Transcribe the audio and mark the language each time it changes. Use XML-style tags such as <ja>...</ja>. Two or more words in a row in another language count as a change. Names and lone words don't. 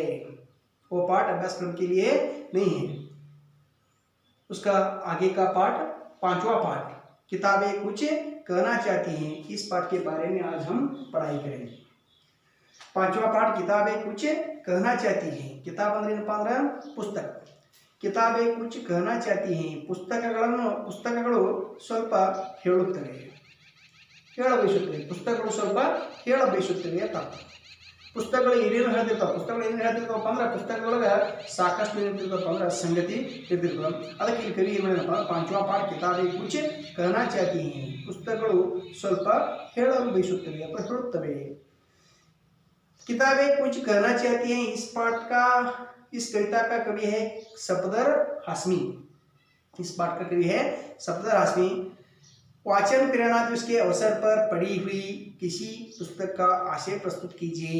<hi>वो पाठ अभ्यासक्रम के लिए नहीं है। उसका आगे का पाठ, पांचवा पाठ किताबें कुछ कहना चाहती हैं, इस पाठ के बारे में आज हम पढ़ाई करेंगे। पांचवा पाठ किताबें कुछ कहना चाहती हैं। किताब</hi> <kn>ಅಂದ್ರೆ ಏನಪ್ಪ ಅಂದ್ರೆ ಪುಸ್ತಕ.</kn> <hi>किताबें कुछ कहना चाहती हैं.</hi> <kn>ಪುಸ್ತಕಗಳು ಸ್ವಲ್ಪ ಹೇಳುತ್ತವೆ, ಹೇಳಬಯಸುತ್ತವೆ. ಪುಸ್ತಕಗಳು ಸ್ವಲ್ಪ ಹೇಳಬಯಸುತ್ತವೆ ಅಂತ ಅರ್ಥ. ಪುಸ್ತಕಗಳು ಏನೇನು ಹೇಳ್ತಿರ್ತಾವೆ, ಪುಸ್ತಕಗಳು ಏನೇನು ಹೇಳ್ತಿರ್ತಾವಪ್ಪ ಅಂದ್ರೆ ಪುಸ್ತಕದೊಳಗೆ ಸಾಕಷ್ಟು ಏನಿರ್ತಿರ್ತಾವಪ್ಪ ಅಂದ್ರೆ ಸಂಗತಿ ಇರ್ತಿರ್ತಾವೆ. ಅದಕ್ಕೆ ಇಲ್ಲಿ ಕವಿ ಏನಪ್ಪ,</kn> <hi>पांचवा पाठ किताबें कुछ कहना चाहती हैं.</hi> <kn>ಪುಸ್ತಕಗಳು ಸ್ವಲ್ಪ ಹೇಳಲು ಬಯಸುತ್ತವೆ ಅಥವಾ ಹೇಳುತ್ತವೆ.</kn> <hi>किताबें कुछ कहना चाहती हैं. इस पाठ का, इस कविता का कवि है सफदर हाशमी. इस पाठ का कवि है सफदर हाशमी. वाचन प्रेरणा दिवस के अवसर पर पढ़ी हुई किसी पुस्तक का आशय प्रस्तुत कीजिए.</hi>